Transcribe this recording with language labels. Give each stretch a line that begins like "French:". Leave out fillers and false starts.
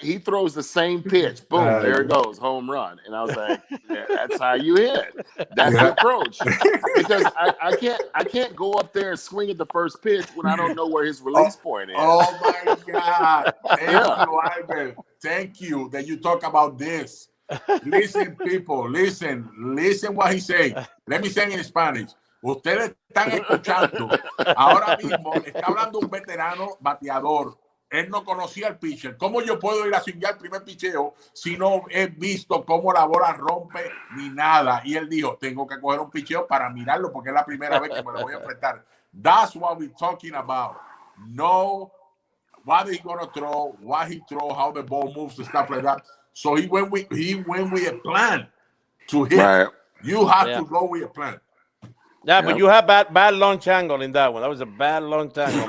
English: He throws the same pitch. Boom, there it goes, home run. And I was like, that's how you hit. That's the approach. Because I can't go up there and swing at the first pitch when I don't know where his release point is. Oh my God! Thank you, Albert. Thank you that you talk about this. Listen, people, listen what he saying. Let me say in Spanish.
Spanish: Ustedes están escuchando. Ahora mismo está hablando un veterano bateador. Él no conocía el pitcher. ¿Cómo yo puedo ir a swingar el primer picheo si no he visto cómo la bola rompe ni nada? Y él dijo, tengo que coger un picheo para mirarlo porque es la primera vez que me lo voy a enfrentar.
English: That's what we're talking about. Know what he's going to throw, what he throw, how the ball moves, and stuff like that. So he went with a plan to hit. Right. You have to go with a plan. Yeah, but you have bad launch angle in that one. That was a bad launch angle.